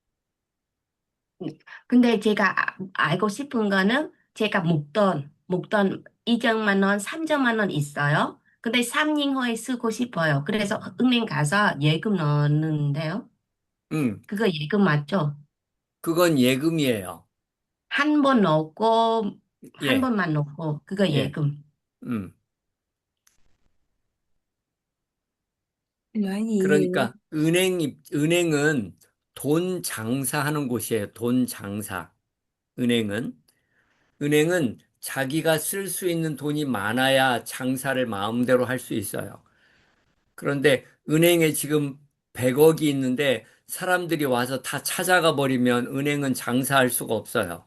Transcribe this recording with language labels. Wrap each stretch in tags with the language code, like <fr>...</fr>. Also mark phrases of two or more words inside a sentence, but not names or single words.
<ko>근데 제가 알고 싶은 거는 제가 목돈 2천만 원, 3천만 원 있어요. 근데 3년 후에 쓰고 싶어요. 그래서 은행 가서 예금 넣는데요. 음, 그거 예금 맞죠? 그건 예금이에요. 한 번 넣고, 한 예, 번만 넣고, 그거 예. 예금. 음.</ko> <vi>Là gì vậy?</vi> <ko>그러니까 은행은 돈 장사하는 곳이에요. 돈 장사. 은행은. 은행은 자기가 쓸 수 있는 돈이 많아야 장사를 마음대로 할 수 있어요. 그런데 은행에 지금 100억이 있는데 사람들이 와서 다 찾아가 버리면 은행은 장사할 수가 없어요.</ko>